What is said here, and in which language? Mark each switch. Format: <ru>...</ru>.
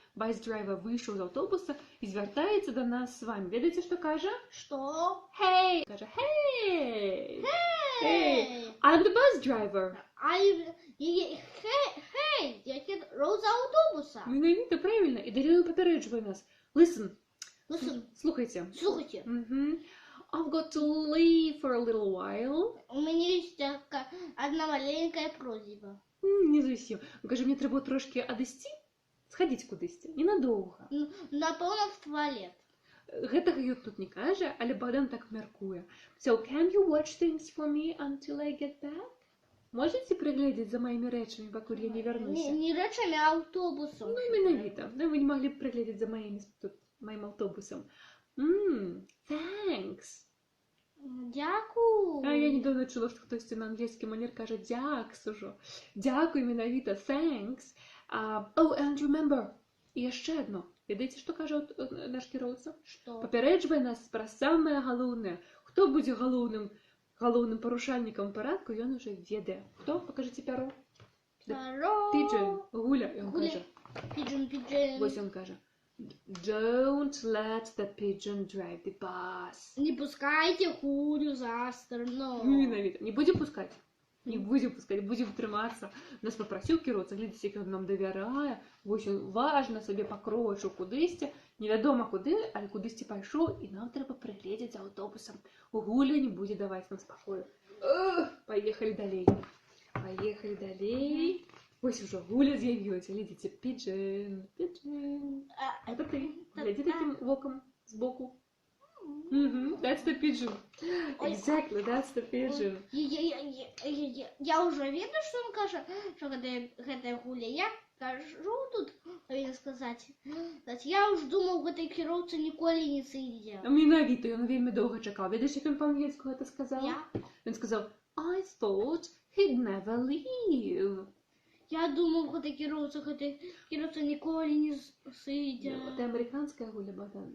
<be>Бас-драйвер выйшаў з аўтобуса і звяртаецца да нас з вамі. Ведаеце, што кажа? Што?</be> <en>Hey!</en> <be>Кажа,</be> <en>hey! Hey! I'm the bus driver. Hey!</en> <be>Я кіроўца аўтобуса. Менавіта, правільна. І далей ён папярэджвае нас.</be> <en>Listen.</en> <be>Слухайце. Слухайце.</be> <en>I've got to leave for a little while.</en> <be>У мяне ёсць одна маленькая просьба. Не зусім. Кажа, мне трэба трошкі адысці, схадзіць кудысьці, ненадоўга. Напэўна, в туалет. Гэтага ён тут не кажа, але Богдан так мяркуе.</be> <en>So, can you watch things for me until I get back?</en> <be>Можаце прыгледзець за маімі рэчамі, пакуль я не вярнуся? Не рэчамі, а аўтобусам. Ну, менавіта. Вы не маглі б прыгледзець за маім аўтобусам.</be> <en>Thanks.</en> <be>Дзякуй. А я недавно чула, што хтосьці на англійскі манер кажа дзякс ужо. Дзякуй, менавіта,</be> <en>thanks. Oh, and remember.</en> <be>І яшчэ адно. Ведаеце, што кажа наш кіроўца? Што? Папярэджвае нас пра самае галоўнае. Хто будзе галоўным парушальнікам парадку, ён уже ведае. Хто? Пакажыце пяро. Пяро.</be> <en>Pigeon.</en> <be>Гуля, ён кажа.</be> <en>Pigeon.</en> <be>Вось ён кажа.</be> <en>Don't let the pigeon drive the bus.</en> <be>Не пускайте гулю за стырно. Менавіта. Не будзем пускаць. Не будзем пускаць, будзем трымацца. Нас папрасіў кіроўца, глядзіце, як ён нам давярае. Вось ён важна сабе пакрочыў кудысьці, невядома куды, але кудысьці пайшоў, і нам трэба прыгледзець за аўтобусам. Гуля не будзе даваць нам спакою. Паехалі далей. Паехалі далей. Вось ужо гуля з'явілася. Глядзіце,</be> <en>pigeon.</en> <be>Гэта ты. Глядзі такім вокам збоку.</be> <en>That's the pigeon. Exactly, that's the pigeon.</en> <be>Я уже ведаю, што ён кажа, што гэтая гуля. Я кажу тут, павінна сказаць. Я ўж думаў, гэтай кіроўца ніколі не сыдзе. Менавіта, ён вельмі доўга чакаў. Ведаеш, як ён па-ангельску гэта сказаў? Ён сказаў,</be> <en>I thought he'd never leave.</en> <be>Я думаў, гэтай кіроўца ніколі не сыдзе. Гэта амерыканская гуля, Богдан.</be>